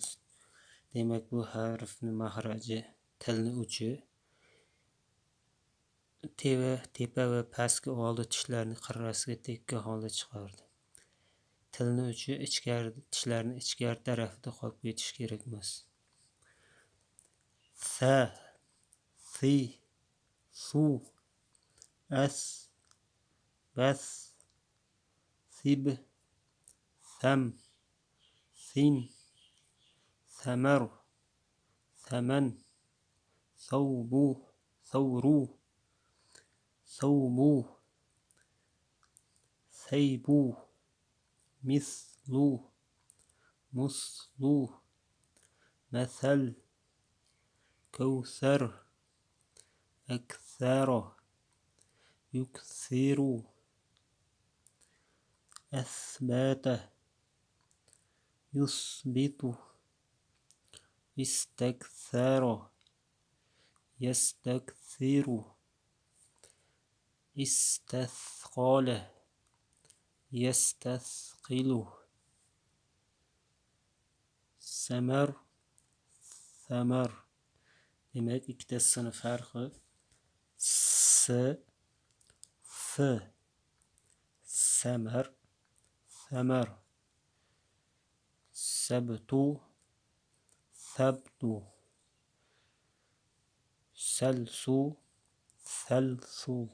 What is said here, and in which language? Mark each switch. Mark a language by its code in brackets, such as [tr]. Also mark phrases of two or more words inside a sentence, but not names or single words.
[uz] Demak bu harfning mahraji, tilning uchi tepa va pastki oldi tishlarni qirrasiga tekkan holda chiqardi. Tilning uchi tishlarning ichkari tarafida qolib ketishi kerak emas. Sa, si, su, as, bas, sib, sam, sin, samar, saman, savbu, savru, savbu, saybu, mislu, muslu, masal, [ar] كوثر أكثر يكثر أثبات يثبت استكثر يستكثر استثقل يستثقل سمر ثمر. [uz] Demek ikkitasini farqi s, f, samar, samar, sabtu, sabtu, salsu, salsu.